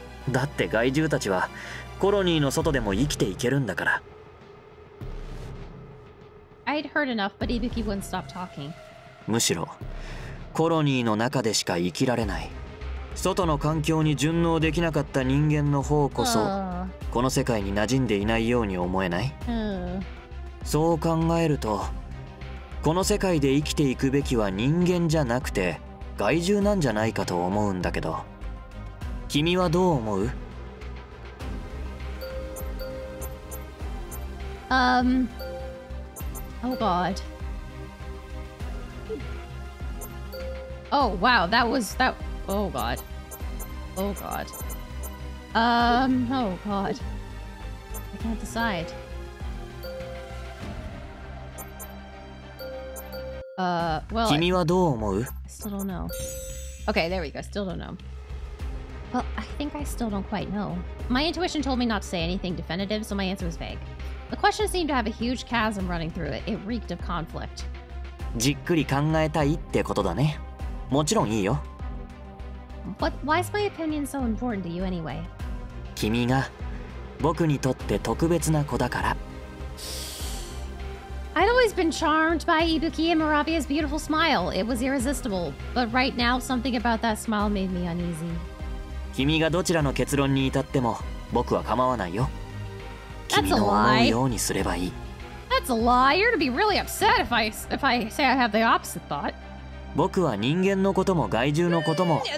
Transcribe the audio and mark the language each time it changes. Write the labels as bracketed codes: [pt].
[ja] だって害獣たちはコロニーの外でも生きていけるんだから。 [en] I'd heard enough, but Ibuki wouldn't stop talking. [ja] むしろコロニーの中でしか生きられない、外の環境に順応できなかった人間の方こそこの世界に馴染んでいないように思えない？そう考えると、この世界で生きていくべきは人間じゃなくて害獣なんじゃないかと思うんだけど、君はどう思う [en] ？Oh god. Oh wow, that oh god. Oh god. Oh god. I can't decide. Well, [ja] 君はどう思う？ [en] I still don't know. Okay, there we go. Still don't know. Well, I think I still don't quite know. My intuition told me not to say anything definitive, so my answer was vague. The question seemed to have a huge chasm running through it. It reeked of conflict. [ja] じっくり考えたいってことだね。もちろんいいよ。 [en] Why is my opinion so important to you anyway? [ja] 君が僕にとって特別な子だから。 [en] I'd always been charmed by Ibuki and Moravia's beautiful smile. It was irresistible. But right now, something about that smile made me uneasy. [ja] 君がどちらの結論に至っても僕は構わないよ。 [en] That's [ja] 君 [en] a [ja] の思う [en] lie. [ja] ようにすればいい。 [en] That's a lie. You're to be really upset if I say I have the opposite thought. [ja] 僕は人間のことも害獣のことも